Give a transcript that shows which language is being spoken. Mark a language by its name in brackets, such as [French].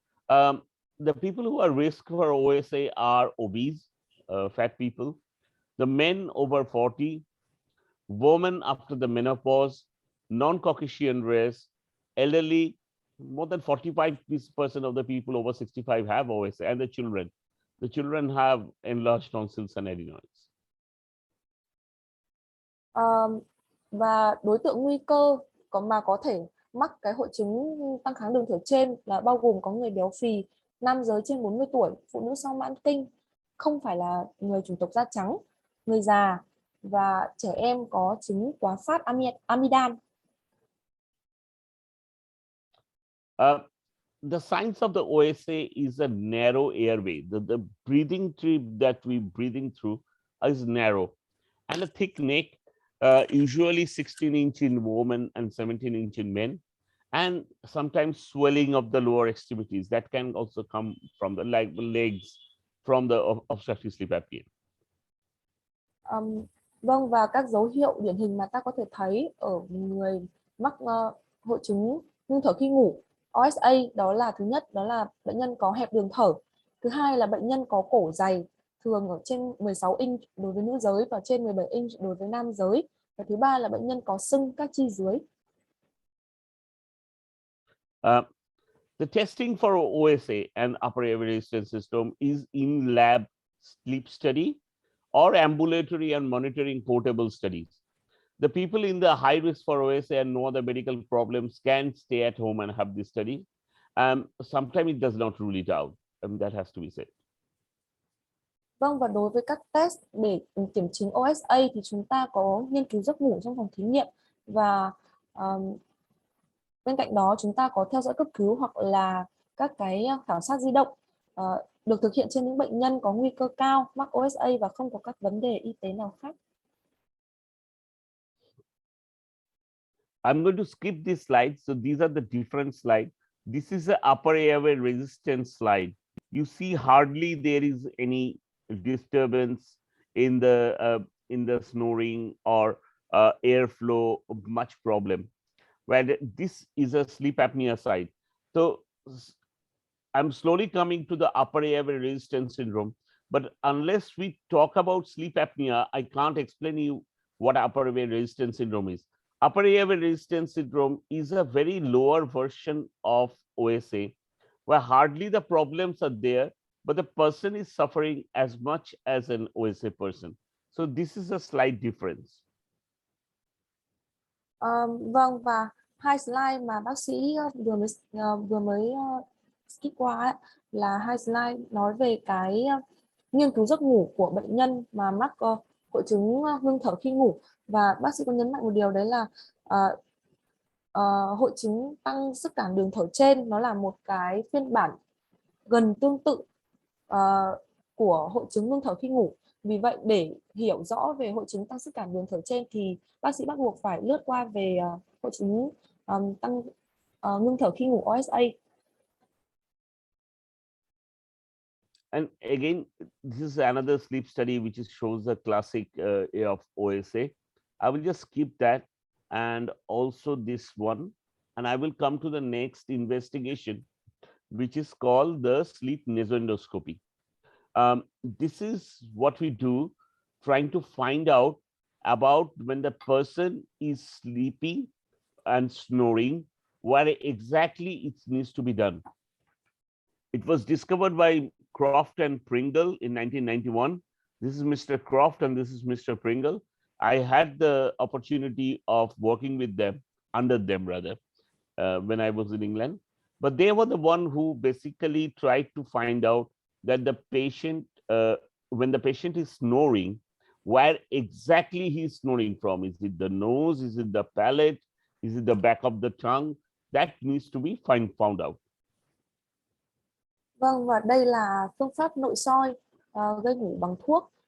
[English] The people who are at risk for OSA are obese, fat people, the men over 40, women after the menopause, non-Caucasian race, elderly. More than 45% of the people over 65 have OSA, and the children. The children have enlarged tonsils and adenoids. [Vietnamese] Và đối tượng nguy cơ mà có thể mắc cái hội chứng tăng kháng đường thở trên là bao gồm có người béo phì, nam giới trên 40 tuổi, phụ nữ sau mãn kinh, không phải là người chủng tộc da trắng, người già và trẻ em có chứng quá phát amidan. [English] The signs of the OSA is a narrow airway. The breathing tube that we breathing through is narrow, and a thick neck, usually 16-inch in women and 17-inch in men, and sometimes swelling of the lower extremities that can also come from the legs from the obstructive sleep apnea. [Vietnamese] Vâng, và các dấu hiệu điển hình mà ta có thể thấy ở người mắc hội chứng ngưng thở khi ngủ OSA đó là thứ nhất đó là bệnh nhân có hẹp đường thở, thứ hai là bệnh nhân có cổ dày, thường ở trên 16 inch đối với nữ giới và trên 17 inch đối với nam giới, và thứ ba là bệnh nhân có sưng các chi dưới. [English] The testing for OSA and upper airway resistance syndrome is in lab sleep study or ambulatory and monitoring portable studies. The people in the high risk for OSA and no other medical problems can stay at home and have this study. Sometimes it does not rule it out. That has to be said. [Vietnamese] Vâng, và đối với các test để kiểm chứng OSA thì chúng ta có nghiên cứu giấc ngủ trong phòng thí nghiệm, và bên cạnh đó chúng ta có theo dõi cấp cứu hoặc là các cái khảo sát di động được thực hiện trên những bệnh nhân có nguy cơ cao mắc OSA và không có các vấn đề y tế nào khác. [English] I'm going to skip this slide. So these are the different slides. This is the upper airway resistance slide. You see hardly there is any disturbance in the snoring or airflow, much problem. Where this is a sleep apnea side. So I'm slowly coming to the upper airway resistance syndrome. But unless we talk about sleep apnea, I can't explain you what upper airway resistance syndrome is. Upper airway resistance syndrome is a very lower version of OSA, where hardly the problems are there, but the person is suffering as much as an OSA person. So this is a slight difference. [Vietnamese] Vâng, và hai slide mà bác sĩ vừa mới skip qua ấy, là hai slide nói về cái nghiên cứu giấc ngủ của bệnh nhân mà mắc hội chứng ngưng thở khi ngủ, và bác sĩ có nhấn mạnh một điều đấy là hội chứng tăng sức cản đường thở trên nó là một cái phiên bản gần tương tự của hội chứng ngưng thở khi ngủ. Vì vậy để hiểu rõ về hội chứng tăng sức cản đường thở trên thì bác sĩ bắt buộc phải lướt qua về hội chứng tăng ngưng thở khi ngủ OSA. [English] And again, this is another sleep study which shows the classic of OSA. I will just skip that and also this one, and I will come to the next investigation, which is called the sleep nasoendoscopy. This is what we do, trying to find out about when the person is sleeping and snoring, where exactly it needs to be done. It was discovered by Croft and Pringle in 1991. This is Mr. Croft and this is Mr. Pringle. I had the opportunity of working with them, under them rather, when I was in England. But they were the one who basically tried to find out that the patient, when the patient is snoring, where exactly he's snoring from. Is it the nose? Is it the palate? Is it the back of the tongue? That needs to be found out. [Vietnamese] Vâng, và đây là phương pháp nội soi gây ngủ bằng thuốc.